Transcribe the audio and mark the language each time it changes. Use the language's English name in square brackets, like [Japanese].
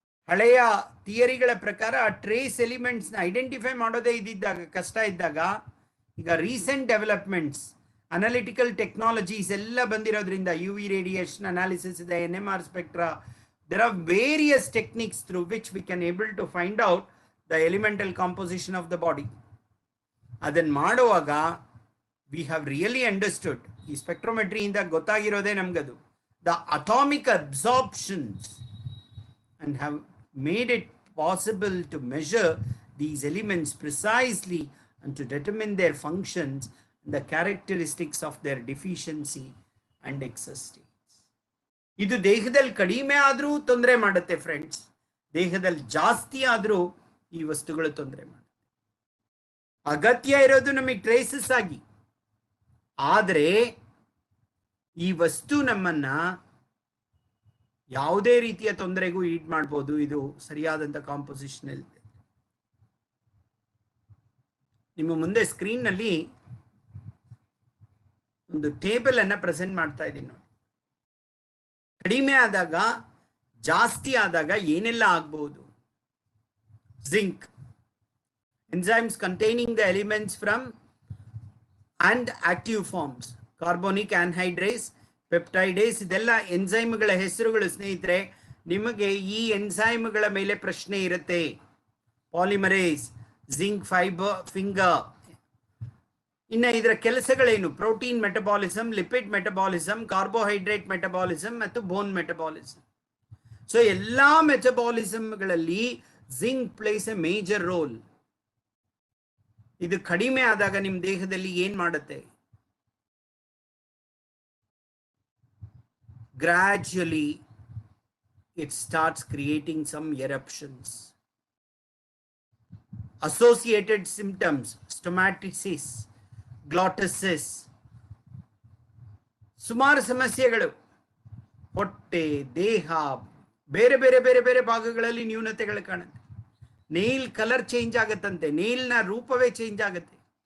[Kannada] ಹಳೆಯ ಥಿಯರಿಗಳ ಪ್ರಕಾರ trace elements identify ಮಾಡೋದೇ ಇದ್ದಾಗ ಕಷ್ಟ ಇದ್ದಾಗ, ಈಗ ರೀಸೆಂಟ್ ಡೆವಲಪ್ಮೆಂಟ್ಸ್ ಅನಾಲಿಟಿಕಲ್ ಟೆಕ್ನಾಲಜೀಸ್ ಎಲ್ಲ ಬಂದಿರೋದ್ರಿಂದ UV ರೇಡಿಯೇಷನ್ ಅನಾಲಿಸಿಸ್ ಇದೆ, NMR spectra, [English] there are various techniques through which we can able to find out the elemental composition of the body. [Kannada] ಅದನ್ನು ಮಾಡುವಾಗ [English] we have really understood, [Kannada] ಈ ಸ್ಪೆಕ್ಟ್ರೋಮೆಟ್ರಿ ಇಂದ ಗೊತ್ತಾಗಿರೋದೇ ನಮಗದು, [English] the atomic absorptions, and have made it possible to measure these elements precisely and to determine their functions and the characteristics of their deficiency and excess states. [Kannada] ಇದು ದೇಹದಲ್ಲಿ ಕಡಿಮೆ ಆದರೂ ತೊಂದರೆ ಮಾಡುತ್ತೆ friends, ದೇಹದಲ್ಲಿ ಜಾಸ್ತಿ ಆದರೂ ಈ ವಸ್ತುಗಳು ತೊಂದರೆ ಮಾಡುತ್ತೆ. ಅಗತ್ಯ ಇರೋದು ನಮಗೆ ಟ್ರೇಸಸ್ ಆಗಿ, ಆದರೆ ಈ ವಸ್ತು ನಮ್ಮನ್ನ ಯಾವುದೇ ರೀತಿಯ ತೊಂದರೆಗೂ ಈಡ್ ಮಾಡ್ಬೋದು. ಇದು ಸರಿಯಾದಂಥ ಕಾಂಪೋಸಿಷನ್ ಇದೆ. ನಿಮ್ಮ ಮುಂದೆ ಸ್ಕ್ರೀನ್ ನಲ್ಲಿ ಒಂದು ಟೇಬಲ್ ಅನ್ನ ಪ್ರೆಸೆಂಟ್ ಮಾಡ್ತಾ ಇದ್ದೀನಿ ನೋಡಿ. ಕಡಿಮೆ ಆದಾಗ ಜಾಸ್ತಿ ಆದಾಗ ಏನೆಲ್ಲ ಆಗಬಹುದು? [English] zinc, enzymes containing the elements from and active forms, carbonic anhydrase, peptidase, [Kannada] ಇದೆಲ್ಲ ಎನ್ಸೈಮ್ಗಳ ಹೆಸರುಗಳು ಸ್ನೇಹಿತರೆ. ನಿಮಗೆ ಈ ಎನ್ಸೈಮ್ಗಳ ಮೇಲೆ ಪ್ರಶ್ನೆ ಇರುತ್ತೆ. Polymerase, zinc finger. ಇನ್ನು ಇದರ ಕೆಲಸಗಳೇನು? Protein metabolism, lipid metabolism, carbohydrate metabolism ಮತ್ತು ಬೋನ್ ಮೆಟಬಾಲಿಸಮ್. [English] so [Kannada] ಎಲ್ಲಾ ಮೆಟಬಾಲಿಸಮ್ಗಳಲ್ಲಿ [English] Zinc plays a major role. [Kannada] ಇದು ಕಡಿಮೆ ಆದಾಗ ನಿಮ್ಮ ದೇಹದಲ್ಲಿ ಏನ್ ಮಾಡುತ್ತೆ? [English] Gradually it starts creating some eruptions. Associated symptoms, stomatitis, glottitis, [Kannada] ಸುಮಾರು ಸಮಸ್ಯೆಗಳು. ಹೊಟ್ಟೆ, ದೇಹ, ಬೇರೆ ಬೇರೆ ಬೇರೆ ಬೇರೆ ಭಾಗಗಳಲ್ಲಿ ನ್ಯೂನತೆಗಳು ಕಾಣುತ್ತೆ. ನೇಲ್ ಕಲರ್ ಚೇಂಜ್ ಆಗತ್ತಂತೆ, ನೇಲ್ನ ರೂಪವೇ ಚೇಂಜ್ ಆಗುತ್ತೆ.